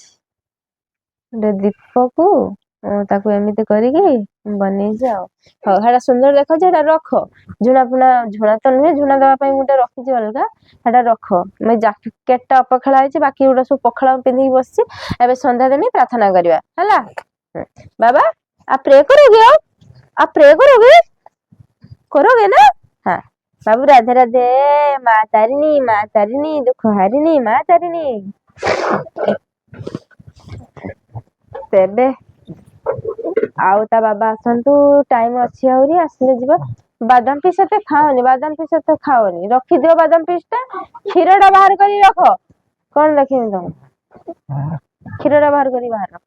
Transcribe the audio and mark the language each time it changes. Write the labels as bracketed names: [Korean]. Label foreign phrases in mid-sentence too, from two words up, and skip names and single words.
[Odia] ଗୋଟେ ଦୀପକୁ ତାକୁ ଏମିତି କରିକି ବନେଇଛି ଆଉ। ହଉ ସେଇଟା ସୁନ୍ଦର ଦେଖାଉଛି, ସେଇଟା ରଖ। ଝୁଣା ଫୁଣା, ଝୁଣା ତ ନୁହେଁ, ଝୁଣା ଦେବା ପାଇଁ ଗୋଟେ ରଖିଛି ଅଲଗା, ସେଟା ରଖ। ଜ୍ୟାକେଟ ଟା ଅପଖାଳା ହେଇଛି, ବାକି ଗୁଡା ସବୁ ପଖାଳ ପିନ୍ଧିକି ବସିଛି। ଏବେ ସନ୍ଧ୍ୟା ଦେମି, ପ୍ରାର୍ଥନା କରିବା ହେଲା। [Hindi] बाबा आप प्रे करोगे, आप प्रे करोगे, करोगे ना? हाँ बाबू राधे राधे, माँ तारिणी दुख हारिणी, माँ तारिणी। [Odia] तेबे ଆଉ ତା ବାବା ଆସନ୍ତୁ, ଟାଇମ ଅଛି ଆହୁରି, ଆସିଲେ ଯିବା। ବାଦାମ ପିସ୍ ଏତେ ଖାଅନି, ବାଦାମ ପିସ୍ ଏତେ ଖାଅନି, ରଖିଦିଅ ବାଦାମ ପିସ୍ ଟା। କ୍ଷୀର ଟା ବାହାର କରି ରଖ। କଣ ଦେଖିବି ତମକୁ, କ୍ଷୀର ଟା ବାହାର କରି ବାହାର ରଖ।